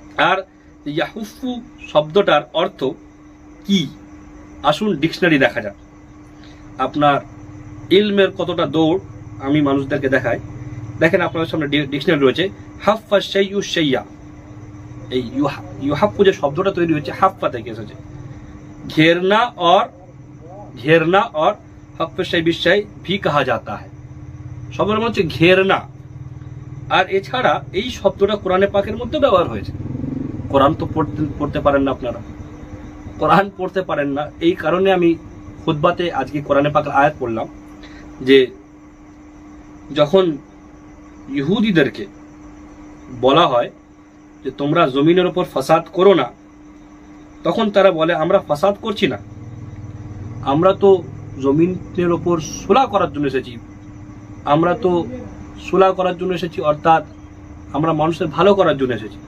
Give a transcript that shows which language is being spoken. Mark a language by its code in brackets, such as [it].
[bn] আর ইয়াহুফু শব্দটার অর্থ কি আসুন ডিকশনারি দেখা যাক। আপনার ইলমের কতটা দৌড় আমি মানুষদেরকে দেখাই। দেখেন আপনাদের সামনে ডিকশনারি রয়েছে হাফফা শাইয়ু শাইয়া। এই ইউহাফু যে শব্দটা তৈরি হয়েছে হাফফা থেকে এসেছে। [hi] घेरना और हफ्फ शै बिशै भी कहा जाता है। [bn] শব্দের মধ্যে ঘেরনা। আর এছাড়া এই শব্দটা কোরআনে পাকের মধ্যে ব্যবহার হয়েছে। কোরআন তো পড়তে পারেন না আপনারা, কোরআন পড়তে পারেন না, এই কারণে আমি খুতবাতে আজকে কোরআনে পাকের আয়াত পড়লাম যে যখন ইহুদিদেরকে বলা হয় যে তোমরা জমিনের উপর ফাসাদ করো না, তখন তারা বলে আমরা ফাসাদ করছি না, আমরা তো জমিনের উপর সুলাহ করার জন্য এসেছি, আমরা তো সুলাহ করার জন্য এসেছি, অর্থাৎ আমরা মানুষের ভালো করার জন্য এসেছি।